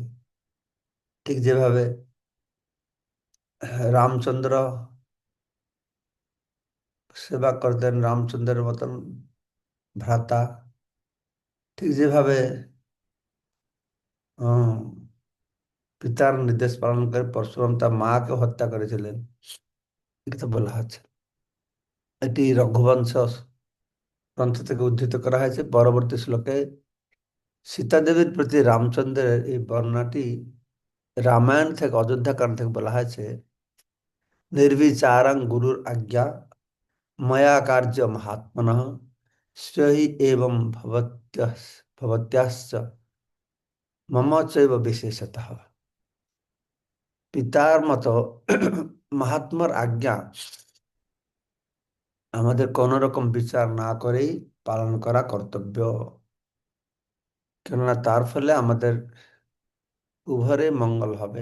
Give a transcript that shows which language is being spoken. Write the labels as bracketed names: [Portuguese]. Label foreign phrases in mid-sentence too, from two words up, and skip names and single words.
[Bangla] ঠিক যেভাবে রামচন্দ্র সেবা করতেন, রামচন্দ্রের মতন ভ্রাতা, ঠিক যেভাবে হম, পিতার নির্দেশ পালন করে পরশুরাম তার মাকে হত্যা করেছিলেন, এটা বলা হচ্ছে। এটি রঘুবংশ গ্রন্থ থেকে উদ্ধৃত করা হয়েছে। পরবর্তী শ্লোকে সীতা দেবীর প্রতি রামচন্দ্রের এই বর্ণনাটি রামায়ণ থেকে, অযোধ্যাকাণ্ড থেকে বলা হয়েছে। [Sanskrit] निर्विचारं गुरुर्आज्ञा मया कार्य महात्मनः श्रेयः एवं भवत्याश्च मम चैव विशेषतः। [Bangla] পিতার মতো মহাত্মার আজ্ঞা আমাদের কোন রকম বিচার না করেই পালন করা কর্তব্য, কেননা তার ফলে আমাদের উভয়ের মঙ্গল হবে।